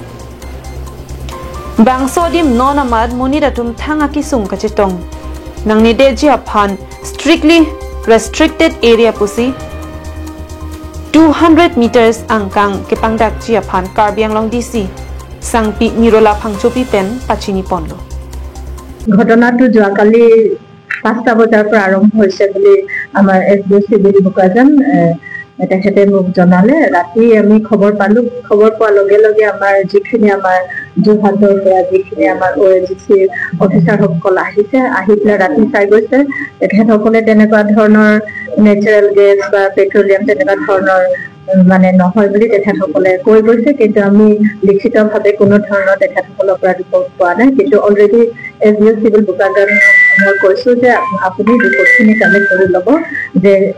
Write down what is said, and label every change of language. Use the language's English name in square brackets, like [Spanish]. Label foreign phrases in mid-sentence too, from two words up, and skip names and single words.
[Karbi] Bangsodim non-amad Muniratum Tangakisung Kachetong, Nangnideji Aphan, [English] strictly restricted area [Karbi] pusi, 200 meters angkang kepangdak jiaphan Karbianglong DC sangpi nirola phangchopi pen pachini ponlo [Assamese] ঘটনাটো যোৱাকালি 5টা বজাৰ পৰা আৰম্ভ হৈছে বুলি আমাৰ এসডিও চিভিল বুকাজান তেখেতে মোক জনালে ৰাতি আমি খবৰ পোৱাৰ লগে লগে আমাৰ যিখিনি আমাৰ যোৰহাটৰ পৰা যিখিনি আমাৰ ওএনজিচি অফিচাৰসকল আহিছে আহি পেলাই ৰাতি চাই গৈছে তেখেতসকলে তেনেকুৱা ধৰণৰ [English] natural gas [Assamese] বা পেট্ৰলিয়াম তেনেকুৱা ধৰণৰ মানে নহয় বুলি তেখেতসকলে কৈ গৈছে কিন্তু আমি লিখিতভাৱে কোনো ধৰণৰ তেখেতসকলৰ পৰা ৰিপৰ্ট পোৱা নাই কিন্তু অলৰেডি এসডিও চিভিল বুকাজান মই কৈছো যে আপুনি ৰিপৰ্টখিনি কালেক্ট কৰি ল'ব যে